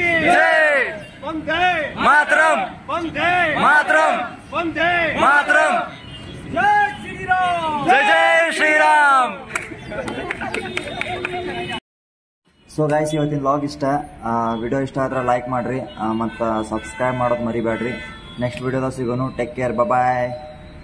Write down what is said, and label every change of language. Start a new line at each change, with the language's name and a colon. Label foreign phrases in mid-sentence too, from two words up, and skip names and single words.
Hindi: जय, वंदे मातरम, वंदे मातरम, वंदे मातरम, जय श्री राम, जय जय श्री राम.
English: so guys,
Kannada: ಇವತ್ತಿನ ವ್ಲಾಗ್ ಇಷ್ಟ. ವಿಡಿಯೋ ಇಷ್ಟ ಆದ್ರೆ ಲೈಕ್ ಮಾಡಿರಿ ಮತ್ತು ಸಬ್ಸ್ಕ್ರೈಬ್ ಮಾಡೋದು ಮರಿಬೇಡ್ರಿ. ನೆಕ್ಸ್ಟ್ ವಿಡಿಯೋದಾಗ ಸಿಗೋನು.
English: take care, bye.